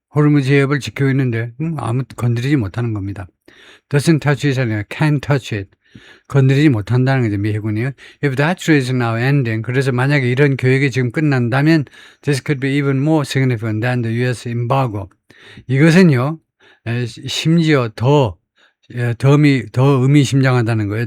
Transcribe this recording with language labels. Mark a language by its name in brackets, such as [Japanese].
[Korean] 호르무즈 해협을 지키고 있는데 아무 건드리지 못하는 겁니다. [English] doesn't touch it [Korean] 아니라 [English] can't touch it. [Korean] 건드리지 못한다는 거죠. 미 해군이요. [English] If that trade is now ending, [Korean] 그래서 만약에 이런 교역이 지금 끝난다면 [English] this could be even more significant than the US embargo. [Korean] 이것은요. 심지어 더 의미심장하다는 거예요.